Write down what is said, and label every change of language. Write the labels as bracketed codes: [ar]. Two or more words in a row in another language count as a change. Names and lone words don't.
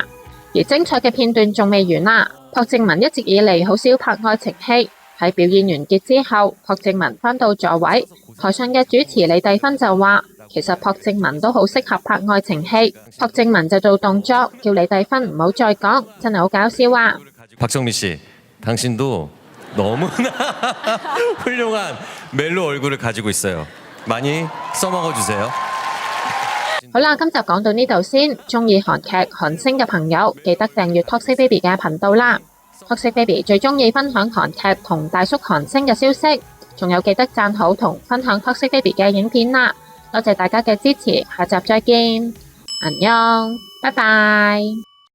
[yue] 而精彩嘅片段仲未完啦，朴正文一直以嚟好少拍愛情戲。喺表演完結之後，朴正文返到座位，台上嘅主持李帝芬就話，其實朴正文都好適合拍愛情戲。朴正文就做動作，叫李帝芬唔好再講，真係好搞笑啊！ [ko] 박정민 씨, 당신도 너무나 훌륭한 멜로 얼굴을 가지고 있어요. 많이 써먹어 주세요. [yue] 好啦，今集講到呢度先。鍾意韓劇、韓星嘅朋友，記得訂閱 Toxic Baby 嘅頻道啦。Toxic Baby 最鍾意分享韓劇同大叔韓星嘅消息，仲有記得讚好同分享 Toxic Baby 嘅影片啦。多謝大家嘅支持，下集再見，안녕，拜拜。